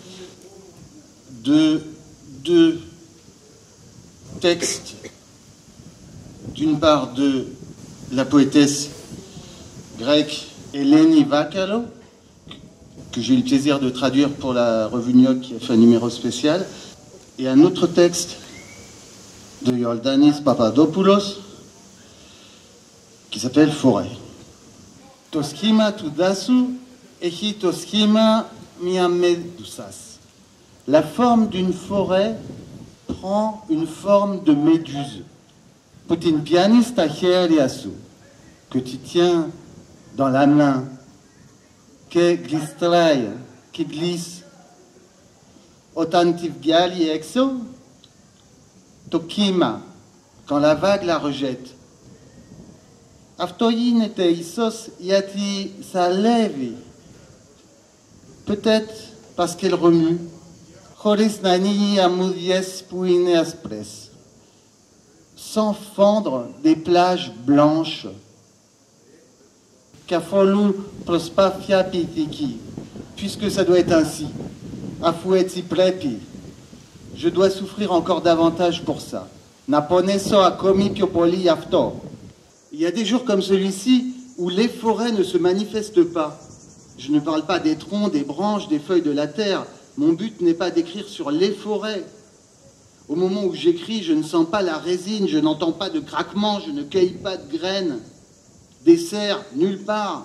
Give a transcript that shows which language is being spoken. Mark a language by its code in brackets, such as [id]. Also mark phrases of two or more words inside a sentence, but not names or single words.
[fr] de deux textes, d'une part de la poétesse grecque Eleni Vakalo, que j'ai eu le plaisir de traduire pour la revue New York qui a fait un numéro spécial, et un autre texte de Yordanis Papadopoulos qui s'appelle Forêt. [el] Το σχήμα του δάσου έχει το σχήμα μια médusas. [fr] La forme d'une forêt prend une forme de méduse. [el] Που την πιάνεις στα χέρια σου, [fr] que tu tiens dans la main, que γλιστράει, qui glisse. [el] Όταν τη βγάλει έξω, το κύμα, [fr] quand la vague la rejette. [el] Αυτό γίνεται ίσως γιατί σαλεύει. [fr] Peut-être parce qu'elle remue, [el] χωρίς να ανοίγει αμμούδιες που είναι άσπρες, [fr] sans fendre des plages blanches. [el] Καθόλου προσπάθεια ποιητική, [fr] puisque ça doit être ainsi. [el] Αφού έτσι πρέπει, [fr] je dois souffrir encore davantage pour ça. [el] Να πονέσω ακόμη πιο πολύ γι' αυτό. [fr] Il y a des jours comme celui-ci où les forêts ne se manifestent pas. Je ne parle pas des troncs, des branches, des feuilles de la terre. Mon but n'est pas d'écrire sur les forêts. Au moment où j'écris, je ne sens pas la résine, je n'entends pas de craquement, je ne cueille pas de graines, des cerfs, nulle part.